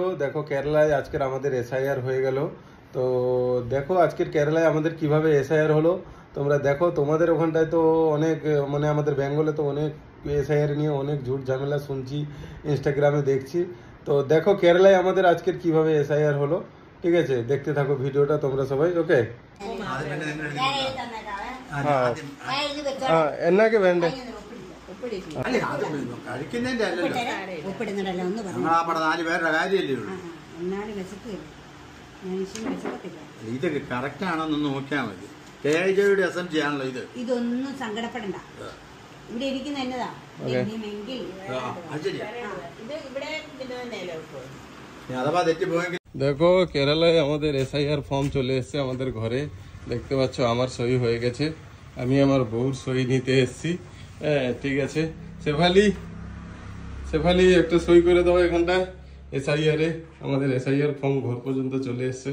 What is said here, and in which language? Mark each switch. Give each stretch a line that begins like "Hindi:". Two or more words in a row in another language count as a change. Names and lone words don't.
Bangla: দেখো কেরালায় আজকের আমাদের এসআইআর হয়ে গেল। তো দেখো আজকের কেরালায় আমাদের কিভাবে এসআইআর হলো তোমরা দেখো। তোমাদের ওখানটায় তো অনেক মানে আমাদের বেঙ্গলে তো অনেক এসআইআর নিয়ে অনেক ঝুট ঝামেলা শুনছি, ইনস্টাগ্রামে দেখছি। তো দেখো কেরালায় আমাদের আজকের কিভাবে এসআইআর হলো। ঠিক আছে, দেখতে থাকো ভিডিওটা তোমরা সবাই। ওকে
Malayalam: എന്നാക്കെ വേണ്ടേ? കഴിക്കുന്നതിന്റെ അല്ലല്ലോ, നമ്മളാ 4 പേരുടെ കാര്യമല്ലേ ഉള്ളൂ. ഇത് കറക്റ്റ് ആണോന്നൊന്ന് നോക്കിയാൽ മതി. KIJയുടെ SMG ആണല്ലോ ഇത്. ഇതൊന്നും സങ്കടപ്പെടണ്ട, ഇവിടെ ഇരിക്കുന്ന എന്നതാ അഥവാ തെറ്റിപ്പോയെങ്കിൽ
Bangla: দেখো কেরালায় আমাদের এসআইআর ফর্ম চলে এসেছে আমাদের ঘরে। দেখতে পাচ্ছ আমার সই হয়ে গেছে, আমি আমার বউর সই নিতে এসেছি। হ্যাঁ ঠিক আছে, শেফালি একটা সই করে দাও এখানটায়। এসআইআর এ আমাদের এসআইআর ফর্ম ঘর পর্যন্ত চলে এসেছে।